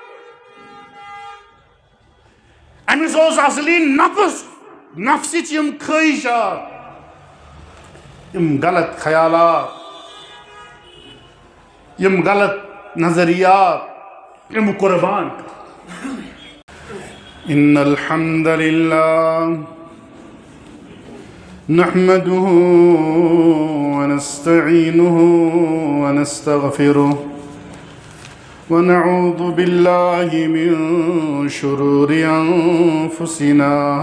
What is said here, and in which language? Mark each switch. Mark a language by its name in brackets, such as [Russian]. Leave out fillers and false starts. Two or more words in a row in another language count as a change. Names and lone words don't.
[Kashmiri] امس اوس اصلی نفسچ یم خواہشات یم غلط خیالات یم غلط نظریات یم قربان [Arabic] ان الحمد لله نحمده ونستعينه ونستغفره ونعوذ بالله من شرور أنفسنا